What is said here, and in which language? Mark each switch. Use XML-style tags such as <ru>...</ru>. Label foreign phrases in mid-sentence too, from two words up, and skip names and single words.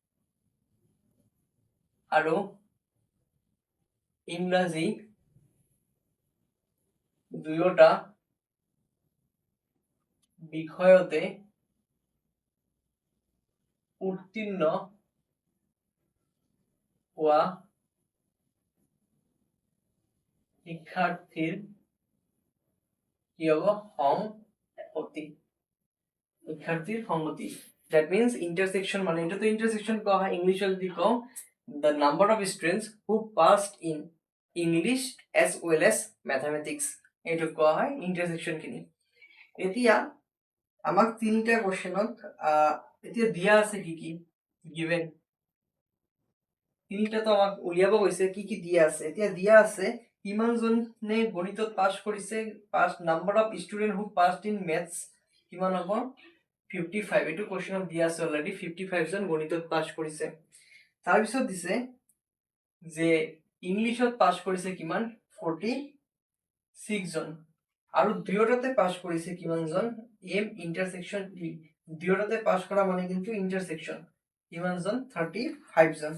<as>আৰু ইংৰাজী দুয়োটা বিষয়তে উত্তীৰ্ণ হোৱা শিক্ষাৰ্থীৰ কি হব সংগতি, শিক্ষাৰ্থীৰ সংগতি।</as> <en>that means intersection</en> <as>মানে এটা তো ইন্টারসেকশন কোৱা হয় ইংলিশত যদি কওঁ</as> <en>the number of students who passed in English as well as mathematics,</en> <as>এইটো কোৱা হয় ইন্টারসেকশন খিনি। এতিয়া আমাক তিনিটা কোশ্চেনত এতিয়া দিয়া আছে কি কি গিভেন, তিনিটা তো আমাক উলিয়াব কৈছে কি কি দিয়া আছে। এতিয়া দিয়া আছে কিমান জনে গণিতত পাছ কৰিছে,</as> <en>pass number of student who passed in maths</en> <as>কিমান হ'ব 55, এইটো কোশ্চেনত দিয়া আছে অলৰেডি 55 জন গণিতত পাস কৰিছে। তাৰপিছত দিছে যে ইংলিশত পাস কৰিছে কিমান 46 জন, আৰু দুয়োটাতে পাস কৰিছে কিমান জন</as> <en>M intersection E,</en> <as>দুয়োটাতে পাস কৰা মানে কিন্তু ইন্টারসেকশন কিমান জন 35 জন।</as>